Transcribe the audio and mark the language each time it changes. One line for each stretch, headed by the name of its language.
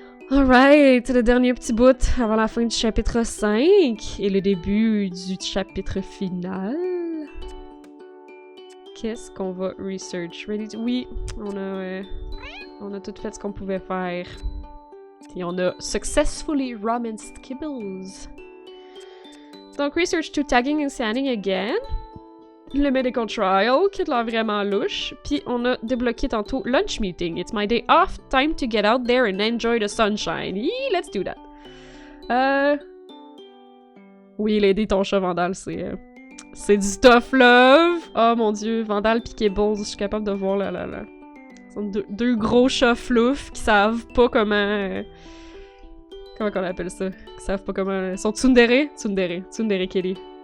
French: Alright, le dernier petit bout avant la fin du chapitre 5 et le début du chapitre final. Qu'est-ce qu'on va research? Oui, on a tout fait ce qu'on pouvait faire. Et on a
English: successfully romanced Kibbles.
French: Donc,
English: research to tagging and scanning again.
French: Le medical trial, qui a l'air vraiment louche. Puis on a débloqué tantôt lunch meeting.
English: It's my day off, time to get out there and enjoy the sunshine. Let's do that.
French: Oui, l'aider ton chat Vandal, c'est du tough love. Oh mon dieu, Vandal pis Kibbles, je suis capable de voir là. Ce sont deux gros chats floufs qui savent pas comment... comment qu'on appelle ça? Qui savent pas comment... Ils sont tsundere? Tsundere Kelly.